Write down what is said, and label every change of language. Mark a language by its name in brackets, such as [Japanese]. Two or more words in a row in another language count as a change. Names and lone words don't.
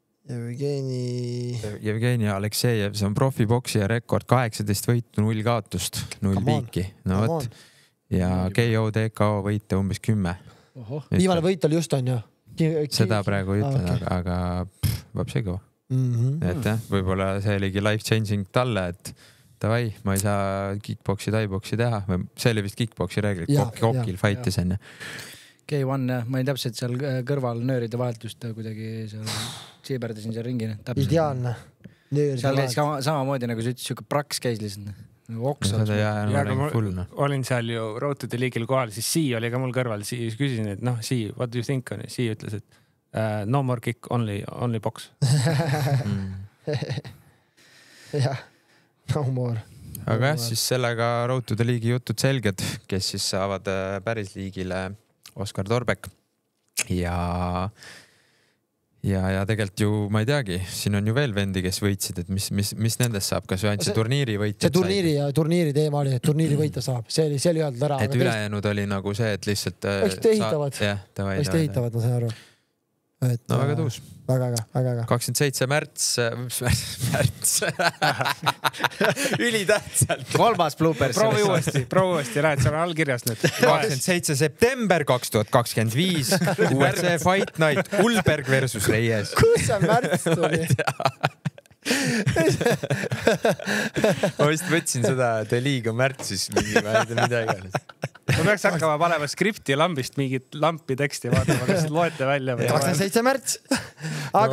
[Estonian] Jevgeni Aleksejev, see on profiboksija rekord, 18 võitu, 0 kaotust, 0 viiki. No võt. Ja KO, DKO võite umbes 10. Viimane võit oli just on ju? Seda praegu ei ütle, aga võb see kõva. Et jah, võib-olla see oligi [English] life changing [Estonian] talle, et davai, ma ei saa kickboksi, taiboksi teha. See oli vist kickboksi reeglid, kokil fightis enne. K1, ma ei täpselt seal kõrval nööride vahelt just kuidagi seal siiberdasin seal ringi. Ideaalne. Seal käis samamoodi nagu sa ütles, siuke praks käis lihtsalt. Olin seal ju Road to the League'il kohal, siis Sii oli ka mul kõrval, siis küsisin, et Sii, [English] what do you think [Estonian] on? Sii ütles, et [English] no more kick, only box. [Estonian] Jah, [English] no more. [Estonian] Aga jah, siis sellega Road to the League'i jutud selged, kes siis saavad päris liigile Oskar Torbek ja tegelikult ju ma ei teagi, siin on ju veel vendi, kes võitsid, et mis nendest saab, kas ainult see turniiri võitjad see turniiri teema oli, et turniiri võita saab, see oli öeldud ära. Et ülejäänud oli nagu see, et lihtsalt ehitavad, ma saan aru. No väga tuus. Väga. 27 märts. Ülitähtsalt. 3. bloopers. Proovi uuesti, näed, seal on allkirjas nüüd. 27 september 2025. UFC Fight Night. Ulberg versus Reyes. Kus see märts tuli? Ma vist võtsin seda, et liiga märtsis midagi. Ma peaks hakkama panema skripti lambist mingit lampi teksti vaatama, kas loete välja või? 27 märts. Aga